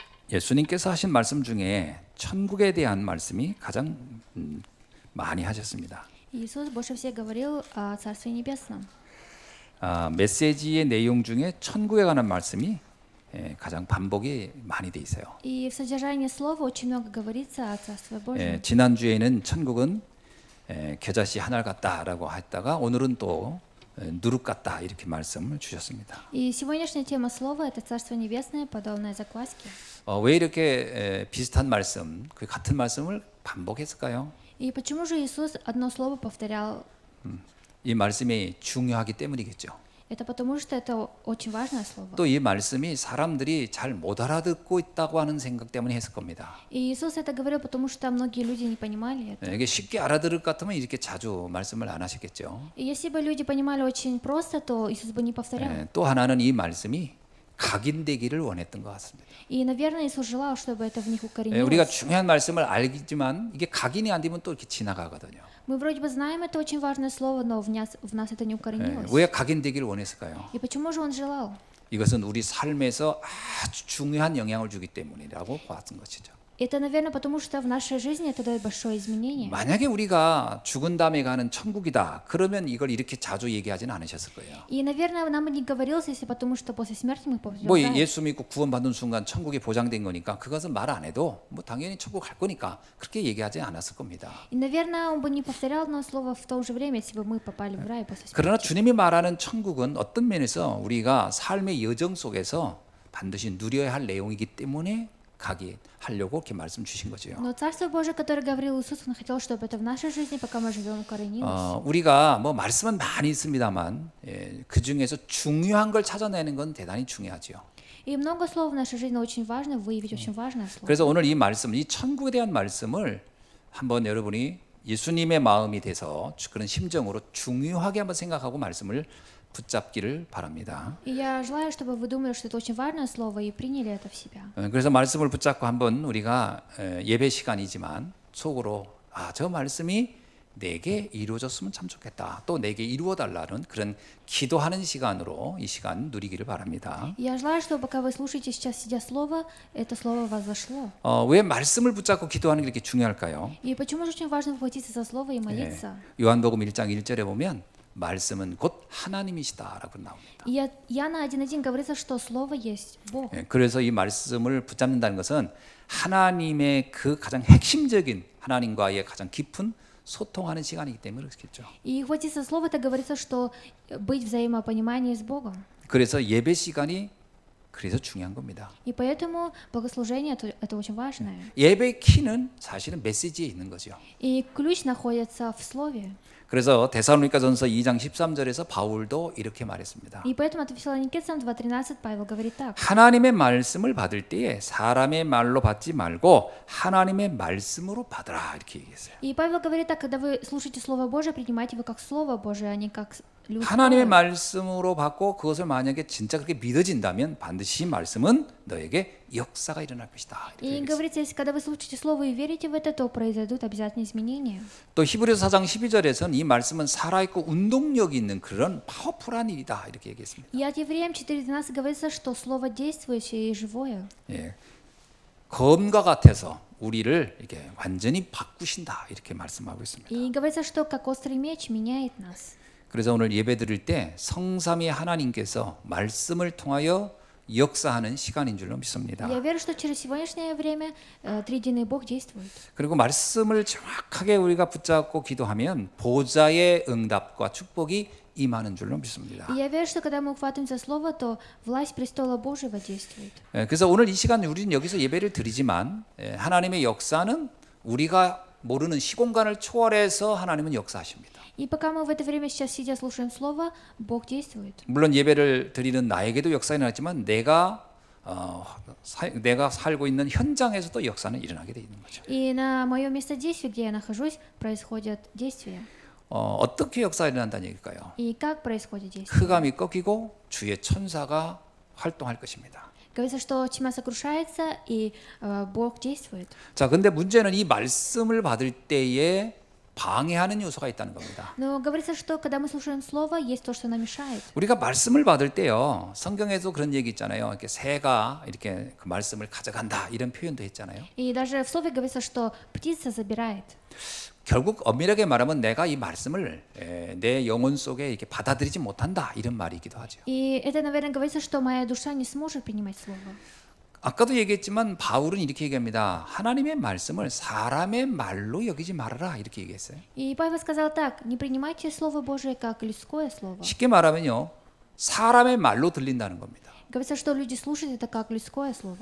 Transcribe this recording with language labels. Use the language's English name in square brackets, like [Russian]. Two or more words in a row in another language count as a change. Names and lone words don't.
[Korean] 예수님께서 하신 말씀 중에 천국에 대한 말씀이 가장 많이 하셨습니다. [Russian] Иисус больше всех говорил о Царстве Небесном. [Korean] 메시지의 내용 중에 천국에 관한 말씀이 가장 반복이 많이 돼 있어요. [Russian] И в содержании слова очень много говорится о Царстве Божьем. [Korean] 지난주에는 천국은 겨자씨 하늘 같다라고 했다가 오늘은 또 누룩 같다 이렇게 말씀을 주셨습니다. [Russian] И сегодняшняя тема слова – это Царство Небесное, подобное закваске. [Korean] 왜 이렇게 비슷한 말씀, 그 같은 말씀을 반복했을까요? [Russian] И почему же Иисус одно слово повторял? [Korean] 이 말씀이 중요하기 때문이겠죠. [Russian] Это потому, что это очень важное слово. [Korean] 또 이 말씀이 사람들이 잘 못 알아듣고 있다고 하는 생각 때문에 했을 겁니다. [Russian] И Иисус это говорил, потому что многие люди не понимали это. [Korean] 이게 쉽게 알아들을 것 같으면 이렇게 자주 말씀을 안 하셨겠죠. [Russian] И если бы люди понимали очень просто, то Иисус бы не повторял. [Korean] 또 하나는 이 말씀이 각인되기를 원했던 것 같습니다. [Russian] И, наверное, Иисус желал, чтобы это в них [Korean] 우리가 [Russian] укоренилось. [Korean] 중요한 말씀을 알지만 이게 각인이 안 되면 또 이렇게 지나가거든요. [Russian] Мы вроде бы знаем это очень важное слово, но в нас это не укоренилось. [Korean] 왜 각인되기를 원했을까요? [Russian] И почему же Он желал? [Korean] 이것은 우리 삶에서 아주 중요한 영향을 주기 때문이라고 봤던 것이죠. [Russian] Это, наверное, потому что в нашей жизни это дает большое изменение. [Korean] 만약에 우리가 죽은 다음에 가는 천국이다, 그러면 이걸 이렇게 자주 얘기하지는 않으셨을 거예요. [Russian] И, наверное, нам бы не говорилось, если потому что после смерти мы попадем [Korean] 뭐 [Russian] в рай. [Korean] 예수 믿고 구원받은 순간 천국이 보장된 거니까 그것은 말 안 해도 뭐 당연히 천국 갈 거니까 그렇게 얘기하지 않았을 겁니다. [Russian] И, наверное, Он бы не повторял одно слово в то же время, если бы мы попали в рай после [Korean] 그러나 [Russian] смерти. [Korean] 주님이 말하는 천국은 어떤 면에서 우리가 삶의 여정 속에서 반드시 누려야 할 내용이기 때문에 가게 하려고 이렇게 말씀 주신 거죠. [Russian] Но Царство Божие, которое говорил Иисус, Он хотел, чтобы это в нашей жизни, пока мы живем, укоренилось. [Korean] 우리가 뭐 말씀은 많이 있습니다만 그 중에서 중요한 걸 찾아내는 건 대단히 중요하죠. [Russian] И много слов в нашей жизни очень важно, выявить очень важное слово. [Korean] 그래서 오늘 이 말씀, 이 천국에 대한 말씀을 한번 여러분이 예수님의 마음이 돼서 그런 심정으로 중요하게 한번 생각하고 말씀을 붙잡기를 바랍니다. [Russian] И я желаю, чтобы вы думали, что это очень важное слово и приняли это в себя. [Korean] 그래서 말씀을 붙잡고 한번 우리가 예배 시간이지만 속으로 저 말씀이 내게 이루어졌으면 참 좋겠다. 또 내게 이루어 달라는 그런 기도하는 시간으로 이 시간 누리기를 바랍니다. [Russian] И я желаю, чтобы пока вы слушаете сейчас, сидя слово, это слово возошло. [Korean] 왜 말씀을 붙잡고 기도하는 게 이렇게 중요할까요? [Russian] И почему же очень важно ухватиться за слово и молиться? [Korean] 요한복음 1장 1절에 보면 말씀은 곧 하나님이시다라고 나옵니다. [Russian] И Иоанна 1:1 говорится, что слово есть Бог. [Korean] 그래서 이 말씀을 붙잡는다는 것은 하나님의 그 가장 핵심적인 하나님과의 가장 깊은 소통하는 시간이기 때문에 그렇겠죠. [Russian] И ухватиться за слово, это говорится, что быть в взаимопонимании с Богом. [Korean] 그래서 예배 시간이 그래서 중요한 겁니다. [Russian] И поэтому богослужение это очень важное. [Korean] 예배 키는 사실은 메시지에 있는 거죠. [Russian] И ключ находится в слове. [Korean] 그래서 데살로니가전서 2장 13절에서 바울도 이렇게 말했습니다. [Russian] И поэтому от Фессалоникийцам 2:13 Павел говорит так. [Korean] 하나님의 말씀을 받을 때에 사람의 말로 받지 말고 하나님의 말씀으로 받으라 이렇게 얘기했어요. [Russian] И Павел говорит так: когда вы слушаете Слово Божие, принимайте его как Слово Божие, а не как [Korean] 하나님의 [Russian] людское. [Korean] 말씀으로 받고 그것을 만약에 진짜 그렇게 믿어진다면 반드시 말씀은 너에게 역사가 일어날 것이다. 이렇게 [Russian] И [Korean] 얘기했어요. [Russian] говорится, если когда вы слушаете Слово и верите в это, то произойдут обязательно изменения. [Korean] 또 히브리서 4장 12절에서는 이 말씀은 살아있고 운동력이 있는 그런 파워풀한 일이다 이렇게 얘기했습니다. [Russian] И от Евреям 4:12 говорится, что Слово действующее и живое. [Korean] 검과 같아서 우리를 이렇게 완전히 바꾸신다 이렇게 말씀하고 있습니다. [Russian] И говорится, что как острый меч меняет нас. [Korean] 그래서 오늘 예배 드릴 때 성삼위 하나님께서 말씀을 통하여 역사하는 시간인 줄로 믿습니다. [Russian] Я верю, что через сегодняшнее время триединый Бог действует. [Korean] 그리고 말씀을 정확하게 우리가 붙잡고 기도하면 보좌의 응답과 축복이 임하는 줄로 믿습니다. [Russian] И я верю, что когда мы ухватываем за слово, то власть престола Божьего действует. [Korean] 그래서 오늘 이 시간 우리는 여기서 예배를 드리지만 하나님의 역사는 우리가 모르는 시공간을 초월해서 하나님은 역사하십니다. [Russian] И пока мы в это время сейчас сидя слушаем слово, Бог действует. [Korean] 물론 예배를 드리는 나에게도 역사가 일어났지만 내가 살고 있는 현장에서도 역사는 일어나게 돼 있는 거죠. [Russian] И на моем месте действия, где я нахожусь, происходят действия. [Korean] 어떻게 역사가 일어난다는 얘기일까요? [Russian] И как происходит действие? [Korean] 흑암이 꺾이고 주의 천사가 활동할 것입니다. [Russian] Говорится, что тьма сокрушается, и Бог действует. [Korean] 자, 근데 문제는 이 말씀을 받을 때에 방해하는 요소가 있다는 겁니다. [Russian] Но говорится, что когда мы слушаем Слово, есть то, что нам мешает. [Korean] 우리가 말씀을 받을 때요, 성경에도 그런 얘기 있잖아요. 이렇게 새가 이렇게 그 말씀을 가져간다 이런 표현도 했잖아요. [Russian] И даже в Слове говорится, что птица забирает. [Korean] 결국 엄밀하게 말하면 내가 이 말씀을 내 영혼 속에 이렇게 받아들이지 못한다 이런 말이기도 하죠. [Russian] И это, наверное, говорится, что моя душа не сможет принимать Слово. [Korean] 아까도 얘기했지만 바울은 이렇게 얘기합니다. 하나님의 말씀을 사람의 말로 여기지 말아라 이렇게 얘기했어요. [Russian] И Павел сказал так: не принимайте Слово Божие как людское Слово. [Korean] 쉽게 말하면요, 사람의 말로 들린다는 겁니다. [Russian] Говорится, что люди слушают это как людское Слово.